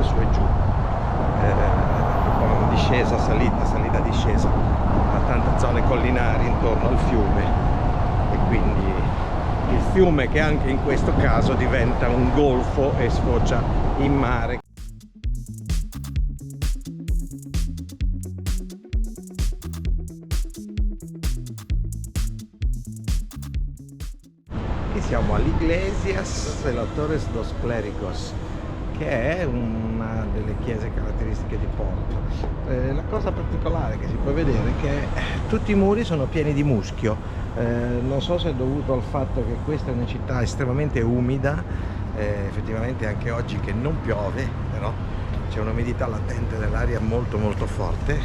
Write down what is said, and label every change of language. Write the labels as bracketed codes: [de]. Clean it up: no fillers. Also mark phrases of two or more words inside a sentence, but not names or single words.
[it] su e giù, un po' discesa, salita, discesa, ha tante zone collinari intorno al fiume e quindi il fiume, che anche in questo caso diventa un golfo e sfocia in mare. Siamo all'Iglesias de los Torres dos Clérigos, che è una delle chiese caratteristiche di Porto. La cosa particolare che si può vedere è che tutti i muri sono pieni di muschio. Non so se è dovuto al fatto che questa è una città estremamente umida, effettivamente anche oggi che non piove, però c'è un'umidità latente nell'aria molto forte.